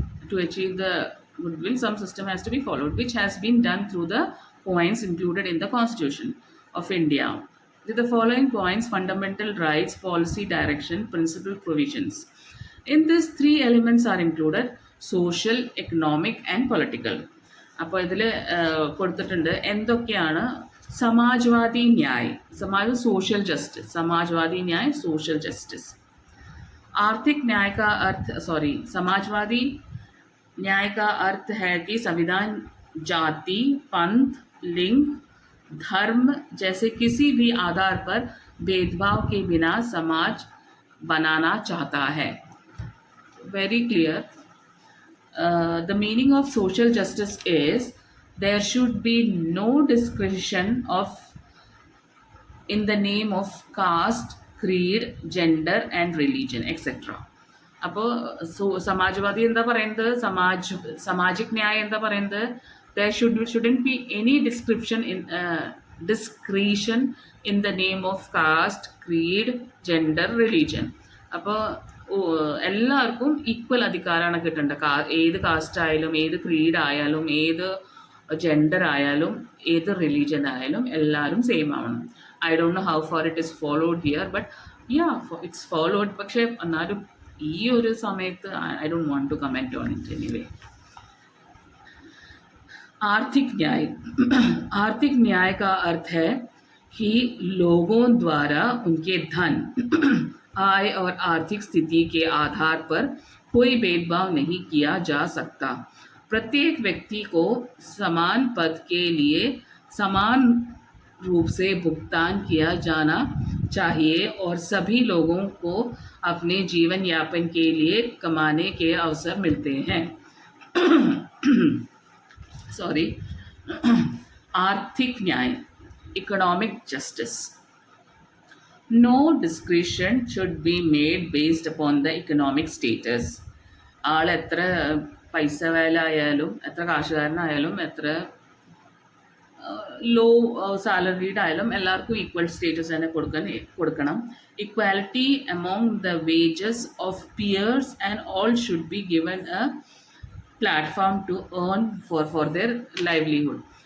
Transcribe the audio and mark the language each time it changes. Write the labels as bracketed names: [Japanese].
[English] To achieve the goodwill, some system has to be followed, which has been done through the points included in the Constitution of India. With the following points: fundamental rights, policy direction, principle, provisions. In this, three elements are included: social, economic and political. [Malayalam] അപ്പോൾ ഇതിൽ കൊടുത്തിട്ടുണ്ട് എന്തൊക്കെയാണ് [Hindi] समाजवादी न्याय, social justice, Samajwadi न्याय social justice. आर्थिक न्याय का अर्थ समाजवादी न्याय का अर्थ है कि संविधान जाति, पंथ, लिंग, धर्म जैसे किसी भी आधार पर भेदभाव के बिना समाज बनाना चाहता है. [English] Very clear. The meaning of social justice is there should be no discrimination in the name of caste, creed, gender and religion, etc. [Malayalam] അപ്പോൾ സമാജ്വാദി എന്താ പറയുന്നത്, സാമാജിക് ന്യായം എന്താ പറയുന്നത്, [English] there shouldn't be any discretion in the name of caste, creed, gender, religion. [Malayalam] അപ്പോൾ എല്ലാവർക്കും equal അധികാരമാണ് കിട്ടേണ്ടത്. ഏത് കാസ്റ്റ് ആയാലും, ഏത് ക്രീഡ് ആയാലും, ഏത് ജെൻഡർ ആയാലും, ഏത് റിലീജിയൻ ആയാലും എല്ലാവരും സെയിം ആവണം. [English] I don't know how far it is followed here, but yeah it's followed. [Malayalam] പക്ഷേ എന്നാലും ഈ ഒരു സമയത്ത് [English] I don't want to comment on it anyway. [Hindi] आर्थिक न्याय. आर्थिक न्याय का अर्थ है कि लोगों द्वारा उनके धन, आय और आर्थिक स्थिति के आधार पर कोई भेदभाव नहीं किया जा सकता. प्रत्येक व्यक्ति को समान पद के लिए समान रूप से भुगतान किया जाना चाहिए और सभी लोगों को अपने जीवन यापन के लिए कमाने के अवसर मिलते हैं. सॉरी. आर्थिक न्याय, [English] Economic justice. No discretion should be made based upon the economic status. [Malayalam] ആൾ എത്ര പൈസ വേല ആയാലും, എത്ര കാശുകാരനായാലും, എത്ര ലോ സാലറീഡ് ആയാലും എല്ലാവർക്കും ഈക്വൽ സ്റ്റേറ്റസ് തന്നെ കൊടുക്കണം. Equality [English] among the wages of peers and all should be given a platform to earn for their livelihood.